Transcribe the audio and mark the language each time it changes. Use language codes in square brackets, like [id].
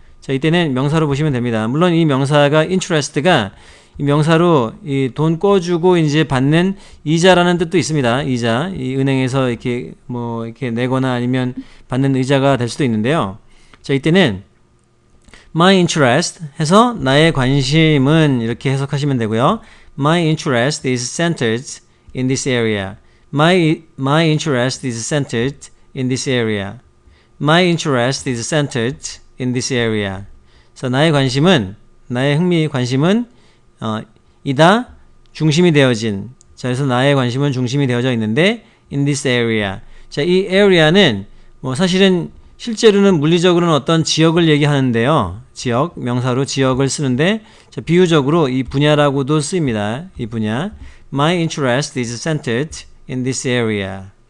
[ko] 자, 이때는 명사로 보시면 됩니다. 물론 이 명사가 interest가 이 명사로 이 돈 꿔주고 이제 받는 이자라는 뜻도 있습니다. 이자, 이 은행에서 이렇게 뭐 이렇게 내거나 아니면 받는 의자가 될 수도 있는데요. 자, 이때는 my interest 해서 나의 관심은 이렇게 해석하시면 되고요. [en] My interest is centered in this area. My interest is centered in this area. My interest is centered in this area. [ko] 그래서 나의 관심은, 나의 흥미, 관심은 이다 중심이 되어진. 자, 그래서 나의 관심은 중심이 되어져 있는데 [en] in this area. [ko] 자, 이 area는 뭐 사실은 실제로는 물리적으로는 어떤 지역을 얘기하는데요. 지역, 명사로 지역을 쓰는데 자, 비유적으로 이 분야라고도 쓰입니다. 이 분야. [en] My interest is centered in this area.